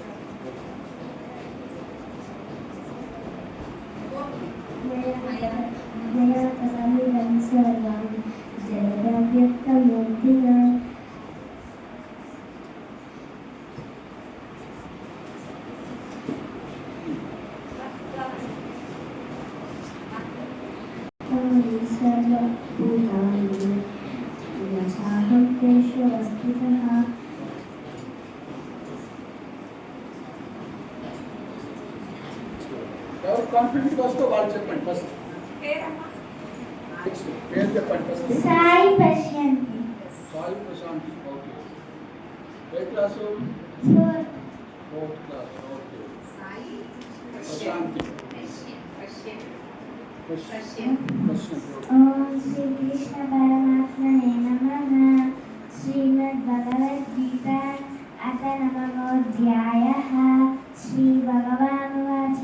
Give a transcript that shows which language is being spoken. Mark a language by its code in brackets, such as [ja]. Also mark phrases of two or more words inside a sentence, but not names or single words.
[sa] मया तदमिदं सर्वं जगदव्यक्तमूर्तिना सर्वभूतानि यथाहं तेषु स्थितः [te] ఎవరు కాన్ఫిడెన్స్ వస్తే వాళ్ళు చెప్పండి ఫస్ట్. నెక్స్ట్ పేరు చెప్పండి ఫస్ట్. సాయి పశ్యంతి సాయి ప్రశాంతి. ఓకే. ఏ క్లాసు? [en] fourth class. [te] ఓకే. ప్రశాంతి. [sa] ఓం శ్రీ కృష్ణ పరమాత్మనే నమః శ్రీమద్ భగవద్గీత అథ నవమోऽధ్యాయः శ్రీ భగవానువాచ